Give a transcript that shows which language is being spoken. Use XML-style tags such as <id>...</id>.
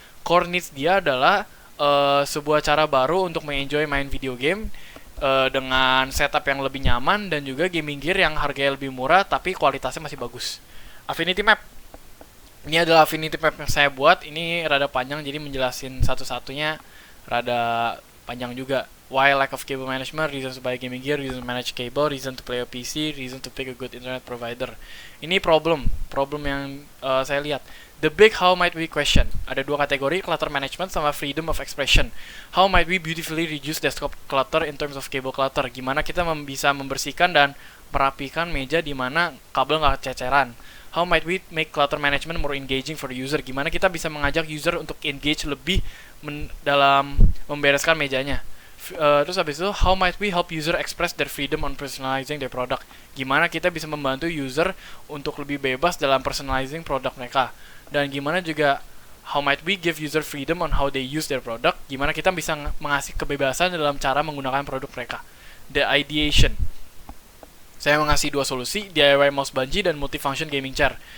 <id>Core needs dia adalah sebuah cara baru untuk mengenjoy main video game dengan setup yang lebih nyaman dan juga gaming gear yang harganya lebih murah tapi kualitasnya masih bagus. Affinity Map, ini adalah Affinity Map yang saya buat. Ini rada panjang jadi menjelasin satu-satunya rada panjang juga.</id> <en>Why lack of cable management, reasons to buy gaming gear, reason to manage cable, reason to play a PC, reason to pick a good internet provider. Ini problem yang saya lihat. The big how might we question. Ada dua kategori, clutter management sama freedom of expression. How might we beautifully reduce desktop clutter in terms of cable clutter?</en> <id>Gimana kita bisa membersihkan dan merapikan meja di mana kabel nggak ceceran?</id> <en>How might we make clutter management more engaging for the user?</en> <id>Gimana kita bisa mengajak user untuk engage lebih dalam membereskan mejanya?</id> <en>Terus habis itu, how might we help user express their freedom on personalizing their product?</en> <id>Gimana kita bisa membantu user untuk lebih bebas dalam personalizing produk mereka?</id> <en>Dan gimana juga how might we give user freedom on how they use their product?</en> <id>Gimana kita bisa mengasih kebebasan dalam cara menggunakan produk mereka? The ideation. Saya mengasih dua solusi, DIY mouse bungee dan multifunction gaming chair.</id>